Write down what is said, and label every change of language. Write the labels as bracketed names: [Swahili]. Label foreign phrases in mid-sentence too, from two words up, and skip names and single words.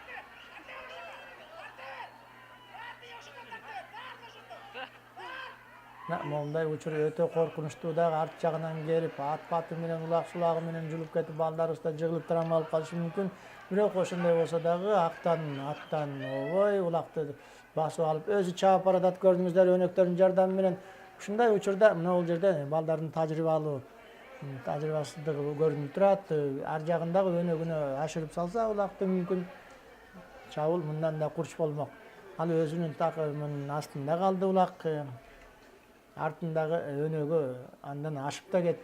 [Kyrgyz] Момундай учур өтө коркунучтуу дагы, арт жагынан келип ат-баты менен улак сулагы менен жулуп кетип балдарыбыз да жыгылып травма алып калышы мүмкүн. Бирок ошондой болсо дагы аттан обой улакты басып алып өзү чабып баратат көрдүңүздөр өнөктөрдүн жардамы менен. Ушундай учурда мына бул жерде балдардын тажрыйбасыздыгы көрүнүп турат. Ар жагындагы өнөгүнө ашырып салса улакты мүмкүн чабыл мындан да курч болмок. Ал өзүнүн такымынын астында калды улак. Артындагы өнөгү андан ашып да кетти.